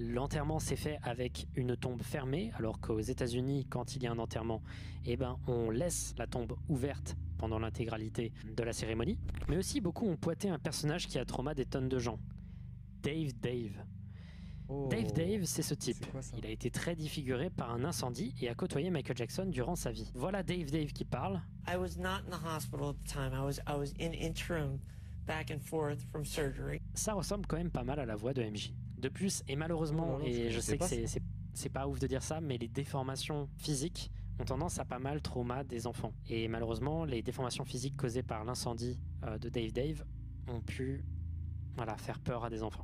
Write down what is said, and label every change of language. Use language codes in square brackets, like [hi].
[fr] L'enterrement s'est fait avec une tombe fermée, alors qu'aux États-Unis, quand il y a un enterrement, eh ben, on laisse la tombe ouverte pendant l'intégralité de la cérémonie. Mais aussi, beaucoup ont pointé un personnage qui a trauma des tonnes de gens. Dave. Oh. Dave, c'est ce type. C'est quoi ça? Il a été très défiguré par un incendie et a côtoyé Michael Jackson durant sa vie. Voilà Dave qui parle. [en] I was not in the hospital at the time. I was in interim back and forth from surgery. [fr] Ça ressemble quand même pas mal à la voix de MJ. De plus, et malheureusement, Oh non, et je sais que pas ça. c'est pas ouf de dire ça, mais les déformations physiques ont tendance à pas mal trauma des enfants. Et malheureusement, les déformations physiques causées par l'incendie de Dave ont pu faire peur à des enfants.